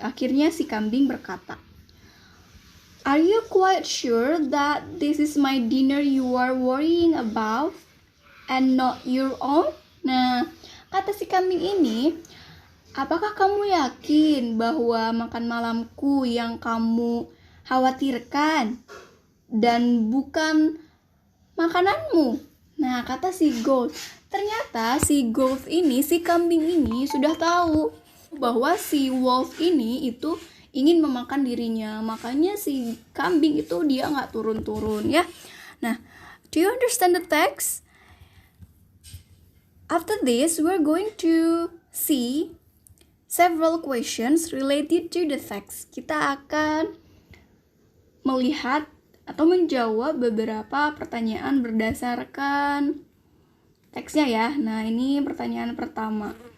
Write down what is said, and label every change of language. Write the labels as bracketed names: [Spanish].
[Indonesian] Akhirnya si kambing berkata, [English] are you quite sure that this is my dinner you are worrying about and not your own? [Indonesian] Nah, kata si kambing ini, apakah kamu yakin bahwa makan malamku yang kamu khawatirkan dan bukan makananmu? Nah, kata si goat. Ternyata si goat ini, si kambing ini sudah tahu bahwa si wolf ini itu ingin memakan dirinya. Makanya si kambing itu dia nggak turun-turun ya. [English] Nah, do you understand the text? After this, we're going to see several questions related to the text. [Indonesian] Kita akan melihat atau menjawab beberapa pertanyaan berdasarkan teksnya ya. Nah, ini pertanyaan pertama.